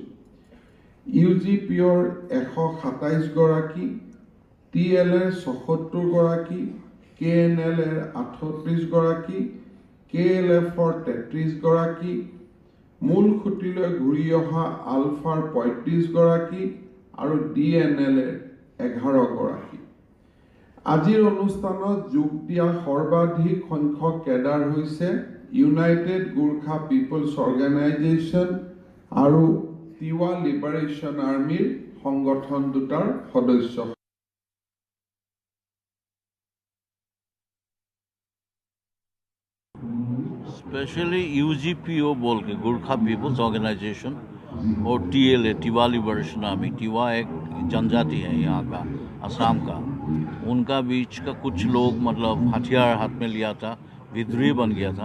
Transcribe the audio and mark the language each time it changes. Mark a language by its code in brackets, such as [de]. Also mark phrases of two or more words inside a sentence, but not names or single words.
[as] UGPৰ 127 গৰাকী, TLৰ 76 গৰাকী, KNLৰ 38 গৰাকী, KLFৰ 33 গৰাকী, মূল খুঁটিলৈ ঘূৰি অহা আলফাৰ 35 গৰাকী আৰু DNLৰ 11 গৰাকী। আজিৰ অনুষ্ঠানত যোগ দিয়া সৰ্বাধিক সংখ্যক কেডাৰ হৈছে ইউনাইটেড গোৰ্খা পিপলছ অৰ্গেনাইজেশ্যন আৰু তিৱা লিবাৰেশ্যন আৰ্মিৰ সংগঠন দুটাৰ সদস্য। [hi] स्पेशली UGPO बोल के गोरखा पीपल्स ऑर्गेनाइजेशन और TLA तिवा लिबरेशन आर्मी, तिवा एक जनजाति है यहाँ का, असम का, उनका बीच का कुछ लोग मतलब हथियार हाथ में लिया था, विद्रोही बन गया था।